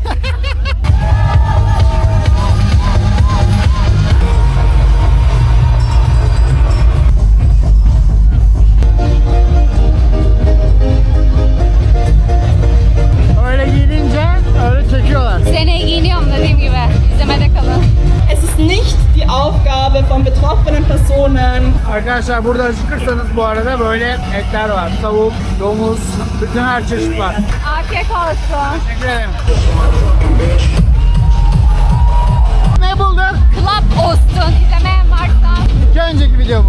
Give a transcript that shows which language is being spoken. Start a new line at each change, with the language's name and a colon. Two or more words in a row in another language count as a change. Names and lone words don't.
Turkish: Öyle giyince öyle çekiyorlar. Seneye giyiniyorum dediğim gibi. İzlemede kalın.
German: Es ist nicht die Aufgabe von betroffenen Personen,
Turkish: Arkadaşlar burada acıkırsanız bu arada böyle etler var. Tavuk, domuz, bütün her çeşit var. Afiyet olsun. Teşekkür ederim. Ne bulduk? Club Ost'un izlemeyen varsa. İki önceki videomuz.